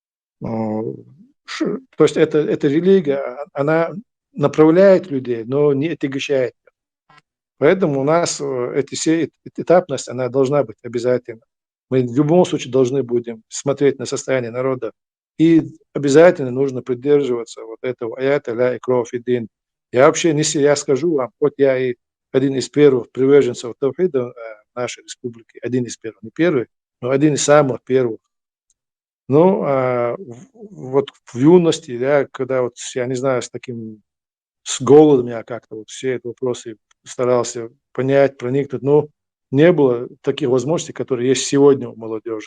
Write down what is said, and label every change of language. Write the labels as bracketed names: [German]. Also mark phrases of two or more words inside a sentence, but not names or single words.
[Russian] То есть эта религия, она направляет людей, но не отягощает. Поэтому у нас этапность, она должна быть обязательно. Мы в любом случае должны будем смотреть на состояние народа. И обязательно нужно придерживаться вот этого аята [Arabic] لا إكراه في الدين. [Russian] Я вообще, если я скажу вам, вот я и один из первых приверженцев тавхида нашей республики, один из первых, не первый, но один из самых первых. Ну, вот в юности, да, когда вот, я не знаю, с голодом я как-то вот все эти вопросы старался понять, проникнуть, но не было таких возможностей, которые есть сегодня у молодежи.